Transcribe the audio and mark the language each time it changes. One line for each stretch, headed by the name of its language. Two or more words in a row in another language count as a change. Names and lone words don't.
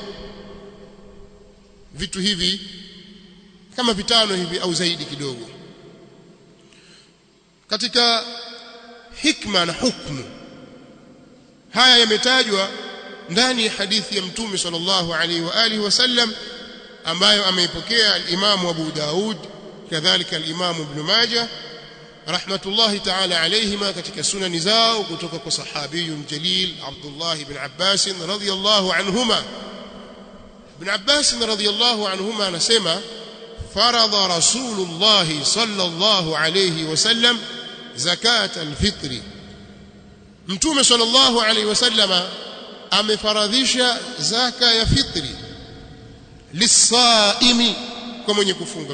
Swahili: Vitu hivi kama vitano hivi au zaidi kidogo. Katika hikma na hukumu, haya yametajwa ndani ya hadithi ya Mtume
Arabic: صلى الله عليه وآله وسلم
Swahili: ambayo ameipokea al-Imam Abu Daud, kadhalika al-Imam Ibn Majah
Arabic: رحمة الله تعالى عليهما
Swahili: katika sunani zao, kutoka kwa
Arabic: صحابي جليل
Swahili: Abdullah ibn Abbas
Arabic: رضي الله عنهما. Ibn Abbas رضي الله عنهما anasema, فرض رسول الله صلى الله عليه وسلم زكاة الفطر, Mtume صلى الله عليه وسلم
Swahili: amefaradhisha zaka ya fitri
Arabic: lisaimi,
Swahili: kwa mwenye kufunga.